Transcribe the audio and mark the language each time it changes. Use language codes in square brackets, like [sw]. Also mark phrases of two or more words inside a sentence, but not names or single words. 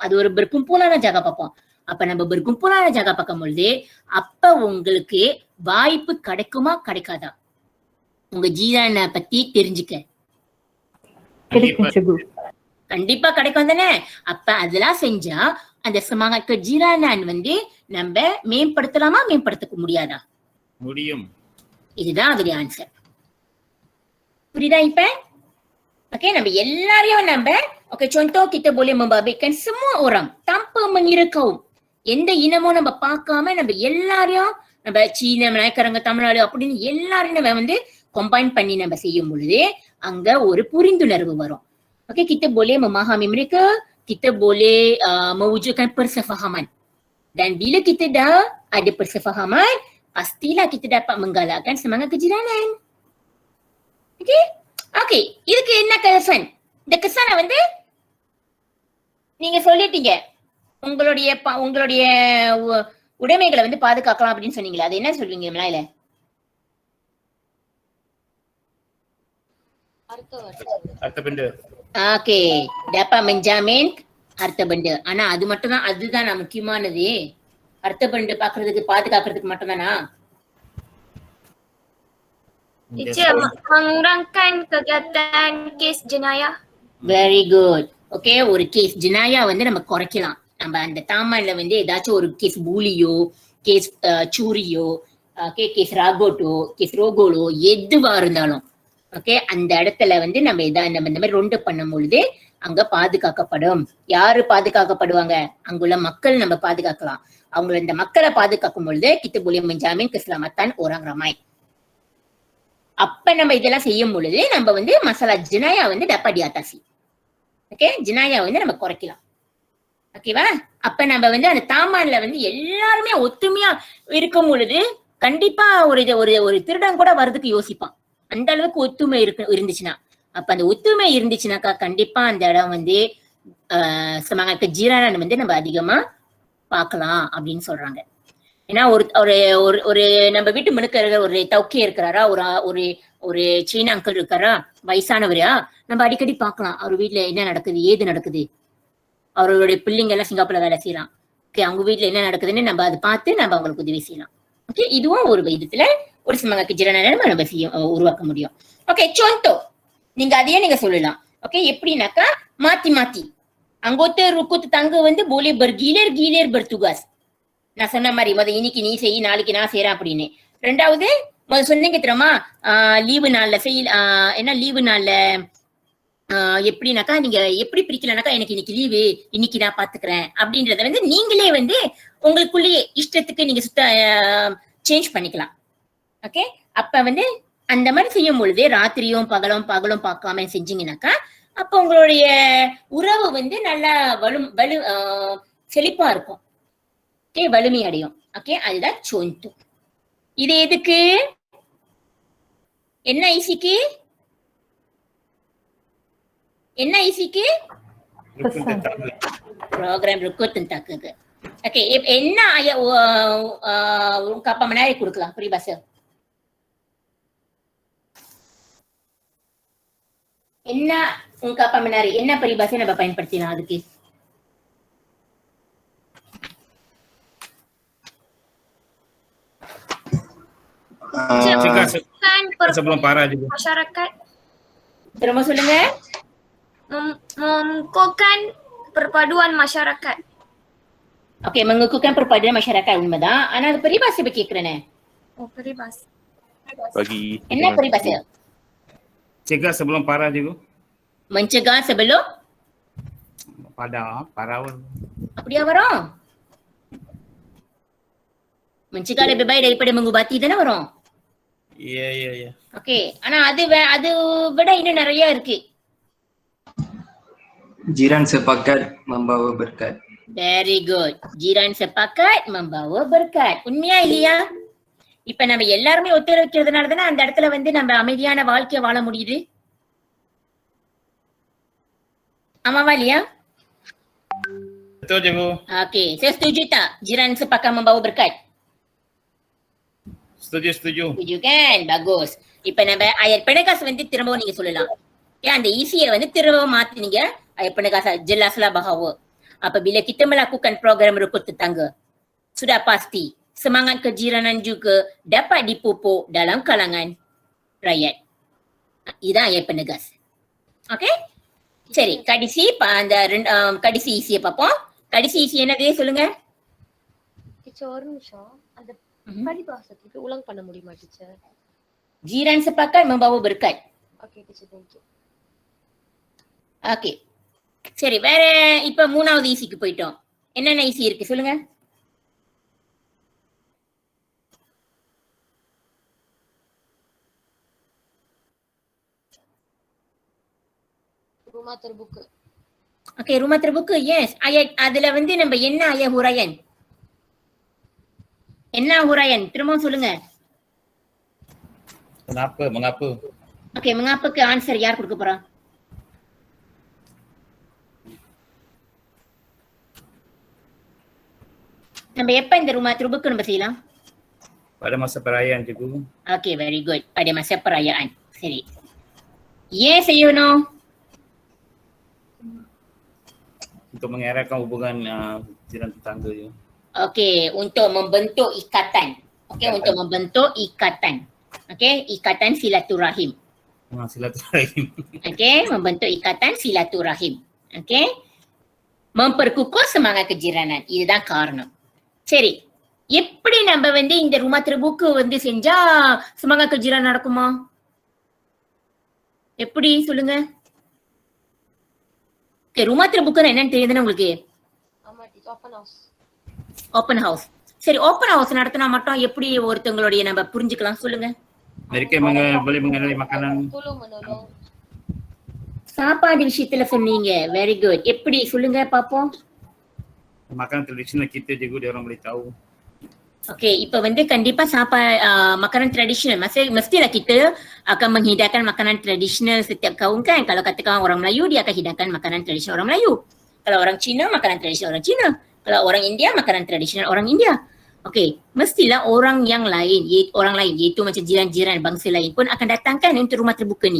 [ta] அது ஒரு [ms] berkumpulan jaga [ta] பார்ப்போம். அப்ப நம்ம [ms] berkumpulan jaga [ta] பார்க்கும் பொழுது அப்ப உங்களுக்கு வாய்ப்பு கிடைக்குமா கிடைக்காதா? உங்க ஜீரான பத்தி தெரிஞ்சுக்க கண்டிப்பா கிடைக்கும் தானே. அப்ப அதெல்லாம் செஞ்சா அந்த [ms] semangat kejiranan [ta] வந்து நம்ம மேம்படுத்தலாமா மேம்படுத்த முடியாதா? முடியும். இதுதான் அதோட ஆன்சர். புரியுதா இப்ப? [ms] ஓகே, [ta] நம்ம எல்லாரையும் நம்ம [ms] ஓகே contoh kita boleh membabitkan semua orang tanpa mengira kaum. [ta] எந்த இனமும் நம்ம பார்க்காம நம்ம எல்லாரையும், நம்ம சீன, மலாய்க்காரங்க, தமிழ்நாடு அப்படின்னு எல்லாரையும் நம்ம வந்து கம்பைன் பண்ணி நம்ம செய்யும் பொழுது அங்க ஒரு புரிந்துணர்வு வரும். ஓகே, [ms] kita boleh memahami mereka, kita boleh mewujudkan persefahaman. Dan bila kita dah ada persefahaman, pastilah kita dapat menggalakkan semangat kejiranan. Okey? Okey, [ta] இதுக்கு என்ன kesan? இந்த kesan வந்து நீங்க சொல்லிட்டீங்க. உங்களுடைய உடைமைகளை வந்து பாதுகாக்கலாம் அப்படின்னு சொன்னீங்களே, அது என்ன சொல்வீங்க மலாயில? [ms] harta benda. Okey, dapat menjamin harta benda. [ta] ஆனா அது மட்டும் தான், அதுதான் முக்கியமானது. harta benda பாக்குறதுக்கு பாதுகாக்கிறதுக்கு மட்டும் தானா? [ms] Teacher, mengurangkan kegiatan kes jenayah. [en] Very good. [ta] Okay, ஒரு [ms] kes jenayah [ta] வந்து நம்ம குறைக்கலாம். நம்ம அந்த தாமான்ல வந்து ஏதாச்சும் ஒரு கேஸ் பூலியோ, கேஸ் சூரியோ, கேஸ் ராகோட்டோ, கேஸ் ரோகோலோ எதுவா இருந்தாலும் ஓகே, அந்த இடத்துல வந்து நம்ம இந்த மாதிரி ரொண்டு பண்ணும் பொழுது அங்க பாதுகாக்கப்படும். யாரு பாதுகாக்கப்படுவாங்க? அங்குள்ள மக்கள் நம்ம பாதுகாக்கலாம். அவங்கள இந்த மக்களை பாதுகாக்கும் பொழுது [ms] kita boleh menjamin keselamatan orang ramai. [ta] அப்ப நம்ம இதெல்லாம் செய்யும் பொழுது நம்ம வந்து [ms] masalah jenayah [ta] வந்து [ms] dapat diatasi. [ta] ஓகே, ஜினாயா வந்து நம்ம குறைக்கலாம். ஓகேவா? அப்ப நம்ம வந்து அந்த தாமான்ல வந்து எல்லாருமே ஒத்துமையா இருக்கும் பொழுது கண்டிப்பா ஒரு திருடன் கூட வர்றதுக்கு யோசிப்பான். அந்த அளவுக்கு ஒத்துமை இருந்துச்சுன்னா, அப்ப அந்த ஒத்துமை இருந்துச்சுனாக்கா கண்டிப்பா அந்த இடம் வந்து [ms] semangat kejiranan [ta] வந்து நம்ம அதிகமா பார்க்கலாம் அப்படின்னு சொல்றாங்க. ஏன்னா ஒரு நம்ம வீட்டு முன்னுக்கு இருக்கிற ஒரு தௌக்கே இருக்கிறாரா, ஒரு சீன அங்கிள் இருக்காரா, வயசானவரா, நம்ம அடிக்கடி பார்க்கலாம் அவர் வீட்டுல என்ன நடக்குது, ஏது நடக்குது. அவருடைய பிள்ளைங்க எல்லாம் சிங்கப்பூர்ல வேலை செய்யலாம். ஓகே, அவங்க வீட்டுல என்ன நடக்குதுன்னு நம்ம அதை பார்த்து நம்ம அவங்களுக்கு உதவி செய்யலாம். ஓகே, இதுவும் ஒரு விதத்துல ஒரு [ms] semangat kejiranan [ta] நம்ம உருவாக்க முடியும். ஓகே, contoh நீங்க அதையே நீங்க சொல்லலாம். ஓகே, எப்படின்னாக்கா மாத்தி [ms] anggota ruku tetangga [ta] வந்து [ms] boleh bergilir-gilir bertugas. [ta] நான் சொன்ன மாதிரி இன்னைக்கு நீ செய், நாளைக்கு நான் செய்யறேன் அப்படின்னு. ரெண்டாவது சொன்னீங்க தெரியுமா, லீவு நாள்ல என்ன லீவு நாள்ல எப்படின்னாக்கா நீங்க எப்படி பிரிக்கலனாக்கா எனக்கு இன்னைக்கு லீவு, இன்னைக்கு நான் பாத்துக்கிறேன் அப்படின்றத வந்து நீங்களே வந்து உங்களுக்குள்ளேயே இஷ்டத்துக்கு நீங்க சேஞ்ச் பண்ணிக்கலாம். ஓகே, அப்ப வந்து அந்த மாதிரி செய்யும் பொழுது ராத்திரியும் பகலும் பார்க்காம செஞ்சீங்கன்னாக்கா அப்ப உங்களுடைய உறவு வந்து நல்லா செழிப்பா இருக்கும். ஓகே, வலிமை அடையும். ஓகே, அதுதான் contoh. இது எதுக்கு? என்ன ஐசிக்கு? [ms] program rukun tentang. [ta] Okey, என்ன [ms] apa menarik [ta] கொடுக்கலாம் peribahasa? என்ன [ms] ungkapan menarik? [ta] என்ன peribahasa நம்ம பயன்படுத்தினா அதுக்கு? [ms] Sebelum parah juga. Masyarakat. [ta] Terima சொல்லுங்க. [ms] Mengukuhkan perpaduan masyarakat. Okey, mengukuhkan perpaduan masyarakat உண்மைதான். [ta] ஆனா அது peribahasa கேக்குறேனே. [ms] Peribahasa. Bagi [ta] என்ன peribahasa? [ms] Cegah sebelum parah juga. Mencegah sebelum parah. [ta] அப்படியா வரும்? [ms] mencegah lebih baik daripada mengubati [ta] தானே வரும். [ms] Ya. [ta] ஓகே, ஆனா அது விட இன்னும் நிறைய இருக்கு. [ms] Jiran sepakat membawa berkat. [en] Very good. [ms] Jiran sepakat membawa berkat. [ta] உண்மையா இல்லையா? இப்ப நம்ம எல்லாருமே ஒத்துழைக்கிறதுனால தானே அந்த இடத்துல வந்து நம்ம அமைதியான வாழ்க்கைய வாழ முடியுது. ஆமாவா இல்லையா? [ms] Betul je, Bu. Okey, saya setuju tak jiran sepakat membawa berkat? Setuju. Setuju kan? Bagus. [ta] இப்ப நம்ம [ms] ayat penegas [ta] வந்து திரும்பவும் நீங்க சொல்லலாம். Ya, அந்த ஈஸியை வந்து திரும்பவும் மாத்தினீங்க. [ms] Ayat penegas jelaslah bahawa apabila kita melakukan program rukun tetangga, sudah pasti semangat kejiranan juga dapat dipupuk dalam kalangan rakyat. Iதான் ayat penegas. Okey? [ta] சரி, கடைசி அந்த கடைசி ஈஸியை பார்ப்போம். கடைசி ஈஸி என்னதே சொல்லுங்க. டீச்சர் ஒரு நிமிஷம், அந்த பரிபாசத்துக்கு உலங் பண்ண முடியுமா டீச்சர்? [ms] Jiran sepakat membawa berkat. [ta] ஓகே டீச்சர், [en] thank you. [ta] ஓகே, சரி, வேற இப்ப மூணாவது ஈஸிக்கு போயிட்டோம். என்னென்ன ஈஸி இருக்கு சொல்லுங்க. [ms] Rumah terbuka. [ta] ஓகே, [ms] rumah terbuka. [ta] Yes, ayat அதுல வந்து நம்ம என்ன [ms] ayat huraian? [ta] என்ன huraian? Terima சொல்லுங்க. [ms] Mengapa? Okay, mengapa ke [ta] answer யார் கொடுக்க போறா? நம்ம எப்ப இந்த [ms] rumah terbuka [ta] நம்ம செய்யலாம்? [ms] Pada masa perayaan cikgu. [en] Okay, very good. [ms] Pada masa perayaan. Seri. Yes, செய்யணும். Untuk mengeratkan hubungan jiran tetangga je. Okay, untuk membentuk ikatan. Okay, untuk membentuk ikatan. Okay, ikatan silaturahim. Silaturahim. Okay, membentuk ikatan silaturahim. Okay. Memperkukuh semangat kejiranan. [ta] இதுதான் காரணம். சரி, எப்படி நம்ம வந்து இந்த [ms] rumah terbuka [ta] வந்து செஞ்சா [ms] semangat kejiranan [ta] நடக்குமா? எப்படி சொல்லுங்க? Okay, [ms] rumah terbuka [ta] என்னன்னு தெரியுதுன்னா உங்களுக்கு? ஆமா டீச்சர், [en] open house. open house. [ta] சரி, [en] open house [ta] நடத்தினா மட்டும் எப்படி ஒருத்தங்களுடைய நம்ம புரிஞ்சுக்கலாம் சொல்லுங்க? [ms] Mereka boleh mengenali makanan. Tolong menolong. [ta] சாப்பாடு விஷயத்துல சொன்னீங்க. [en] very good. [ta] எப்படி சொல்லுங்க பாப்போம்? [ms] Makanan tradisional kita je dia orang boleh tahu. [ta] Okay, இப்ப வந்து கண்டிப்பா [ms] makanan tradisional. Mestilah kita akan menghidangkan makanan tradisional setiap kaum kan. Kalau katakan orang Melayu, dia akan hidangkan makanan tradisional orang Melayu. Kalau orang Cina, makanan tradisional orang Cina. Kalau orang India, makanan tradisional orang India. Okay, mestilah orang yang lain, iaitu macam jiran-jiran bangsa lain pun akan datangkan untuk rumah terbuka ni.